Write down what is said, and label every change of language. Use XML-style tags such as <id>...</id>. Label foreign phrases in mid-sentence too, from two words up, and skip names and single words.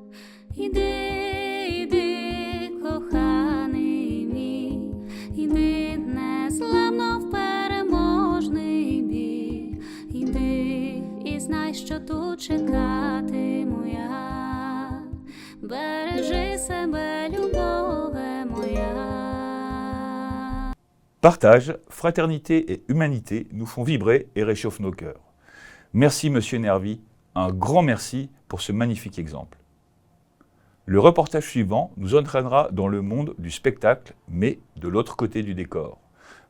<uk>Іди, коханий мій, іди незламно в переможний бій. Іди і знай, що тут чекатиму я. Бережи себе, любове моя.</uk> <fr>Partage, fraternité et humanité nous font vibrer et réchauffent nos cœurs. Merci Monsieur Nervi, un grand merci pour ce magnifique exemple. Le reportage suivant nous entraînera dans le monde du spectacle, mais de l'autre côté du décor.</fr>